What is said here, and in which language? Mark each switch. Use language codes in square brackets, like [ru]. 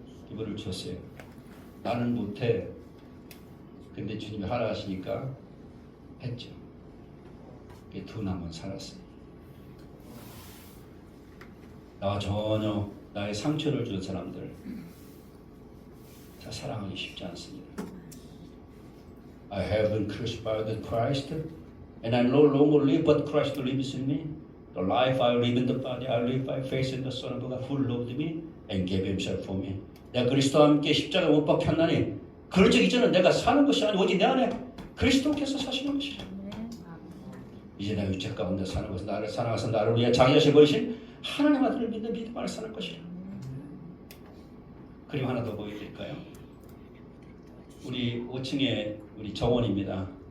[ko] 이거를 줬어요. 나는 못해. 근데 주님이 하라 하시니까 했죠. 두 남은 살았어요. 나와 전혀 나의 상처를 준 사람들 다 사랑하기 쉽지 않습니다. [en] I have been crucified with Christ, and I no longer live, but Christ lives in me. The life I live in the body, I live by faith in the Son of God who loved me and gave Himself for me. [ko] 내가 그리스도와 함께 십자가 못 박혔나니 그런 적 이전은 내가 사는 것이 아니고 오직 내 안에 그리스도께서 사시는 것이라. 이제 내가 유책 가운데 사는 것은 나를 사랑하사 나를 위해 자기 자신을 버리신 하나님 아들을 믿는 믿음 안에 사는 것이라. 그림 하나 더 보여드릴까요? 우리 5층에 우리 정원입니다.